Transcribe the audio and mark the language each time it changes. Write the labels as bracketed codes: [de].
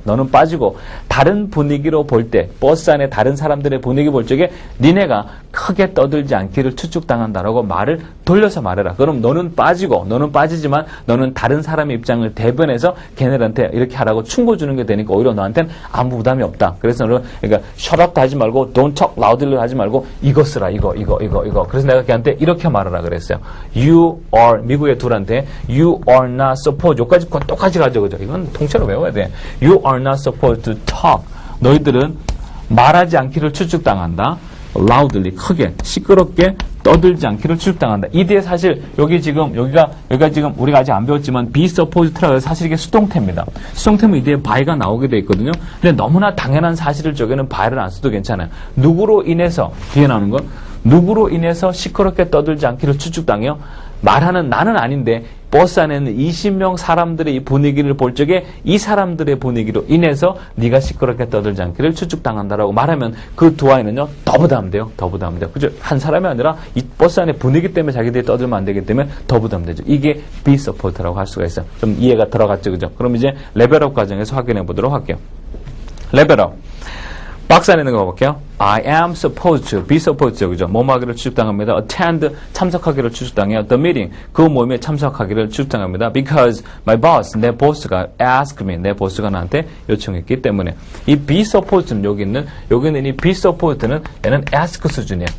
[ko] 너는 빠지고 다른 분위기로 볼 때 버스 안에 다른 사람들의 분위기 볼 적에 니네가 크게 떠들지 않기를 추측당한다라고 말을 돌려서 말해라. 그럼 너는 빠지고 너는 빠지지만 너는 다른 사람의 입장을 대변해서 걔네들한테 이렇게 하라고 충고 주는 게 되니까 오히려 너한테는 아무 부담이 없다. 그래서 너는 그러니까 [en] shut up [ko] 도 하지 말고 [en] don't talk loudly [ko] 하지 말고 이거 쓰라. 이거. 그래서 내가 걔한테 이렇게 말하라 그랬어요. [en] You are [ko] 미국의 둘한테 [en] you are not supposed [ko] 여기까지 똑같이 가죠. 그죠? 이건 통째로 외워야 돼. [en] You are not supposed to talk. [ko] 너희들은 말하지 않기를 추측당한다. loudly 크게 시끄럽게 떠들지 않기를 추측당한다. 이 뒤에 사실 여기가 지금 우리가 아직 안 배웠지만 be supposed라고 해서 사실 이게 수동태입니다. 수동태면 이 뒤에 by가 나오게 돼 있거든요. 근데 너무나 당연한 사실을 저기는 by를 안 써도 괜찮아요. 누구로 인해서 뒤에 나오는 건 누구로 인해서 시끄럽게 떠들지 않기를 추측당해요. 말하는 나는 아닌데 버스 안에는 20명 사람들의 이 분위기를 볼 적에 이 사람들의 분위기로 인해서 네가 시끄럽게 떠들지 않기를 추측당한다라고 말하면 그 두 아이는요 더 부담돼요. 그죠? 한 사람이 아니라 이 버스 안의 분위기 때문에 자기들이 떠들면 안 되기 때문에 더 부담되죠. 이게 be support라고 할 수가 있어요. 좀 이해가 들어갔죠, 그죠? 그럼 이제 레벨업 과정에서 확인해 보도록 할게요. 레벨업. 박스 안에 있는 거 볼게요. [en] I am supposed to, be supposed to, 그죠? [ko] 뭐하기를 추측당합니다. attend, 참석하기를 추측당해요. the meeting, 그 모임에 참석하기를 추측당합니다. [en] because my boss, [ko] 내 보스가 [en] ask me, [ko] 내 보스가 나한테 요청했기 때문에. 이 be supposed는 여기는 이 be supposed는 얘는 ask 수준이에요.